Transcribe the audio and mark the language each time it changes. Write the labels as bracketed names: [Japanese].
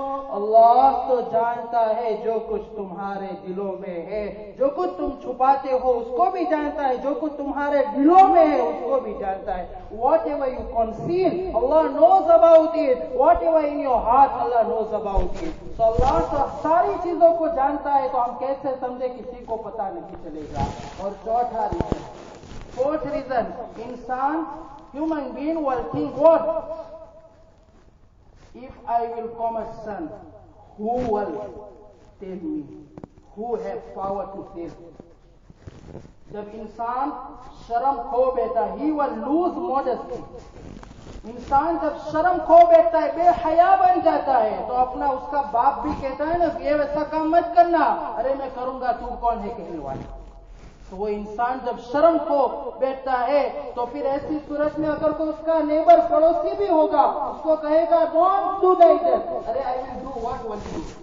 [Urdu] اللہ تو جانتا ہے جو کچھ تمہارے دلوں میں ہے، جو کچھ تم چھپاتے ہو اس کو بھی جانتا ہے، جو کچھ تمہارے دلوں میں ہے اس کو بھی جانتا ہے۔ [English] Whatever you conceal, Allah knows about it. Whatever in your heart, Allah knows about it. [Urdu] تو اللہ تو ساری چیزوں کو جانتا ہے، تو ہم کیسے سمجھے کسی کو پتہ نہیں چلے گا؟ اور چوتھا reason, [English] fourth reason, insan, human being will think what? If I will commit sin, who will tell me? Who have power to tell? [Urdu] جب انسان شرم کھو بیٹھا، [English] he will lose modesty. [Urdu] انسان جب شرم کھو بیٹھتا ہے، بے حیا بن جاتا ہے، تو اپنا اس کا باپ بھی کہتا ہے نا یہ ویسا کام مت کرنا، ارے میں کروں گا، تو کون ہے کہنے والا؟ تو وہ انسان جب شرم کو بیٹھتا ہے تو پھر ایسی صورت میں اگر کوئی اس کا نیبر پڑوسی بھی ہوگا اس کو کہے گا [English] don't do like that, [Urdu] array [English] I will do what will do,